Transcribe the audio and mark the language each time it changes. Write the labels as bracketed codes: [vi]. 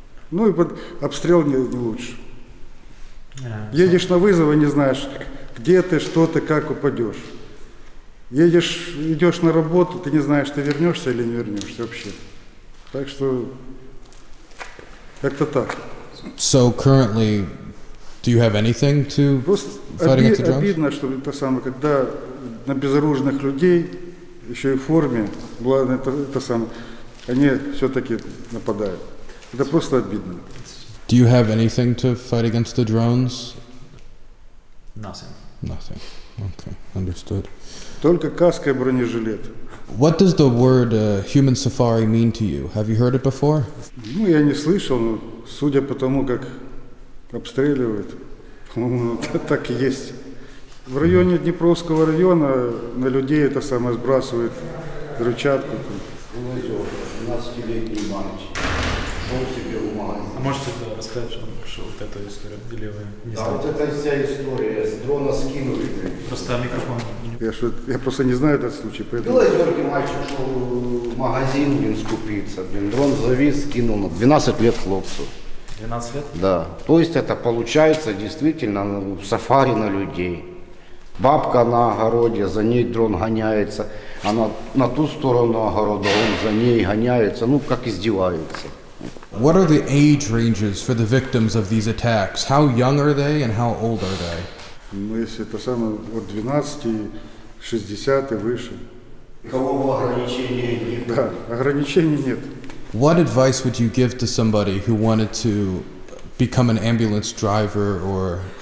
[ru] Ну и под обстрел не лучше. Едешь на вызов и не знаешь, где ты, что ты, как упадешь. Идешь на работу, ты не знаешь, ты вернешься или не вернешься вообще. Так что как-то так. [en] So currently, do you have anything to fight against the drones? [ru] Обидно, что это самое, когда на безоружных людей, еще и в форме, ладно, это самое, они все-таки нападают. Это просто обидно. [en] Do you have anything to fight against the drones? Nothing. Nothing. Okay, understood. [ru] Только каска и бронежилет. [en] What does the word human safari mean to you? Have you heard it before? [ru] Ну, я не слышал, но судя по тому, как обстреливают, по-моему, так и есть. В районе Днепровского района на людей это самое сбрасывают взрывчатку. 12-летний мальчик шел себе в магазин. А можете рассказать, что вот эту историю? Или вы не Да, знаете? вот эта вся история, с дрона скинули. Просто микрофон. Я просто не знаю этот случай, В поэтому... Белозерке мальчик шел в магазин, блин, скупиться. Блин, дрон завис, скинул на 12 лет хлопцу. 12 лет? Да. То есть это получается действительно сафари на людей. Бабка на огороде, за ней дрон гоняется, а на ту сторону огорода он за ней гоняется, ну как издевается. [en] What are the age ranges for the victims of these attacks? How young are they and how old are they? [ru] Ну, если это самое от 12, 60 и выше. Никакого ограничения нет. Да, ограничений нет. [en] What advice would you give to somebody who wanted to become an ambulance driver or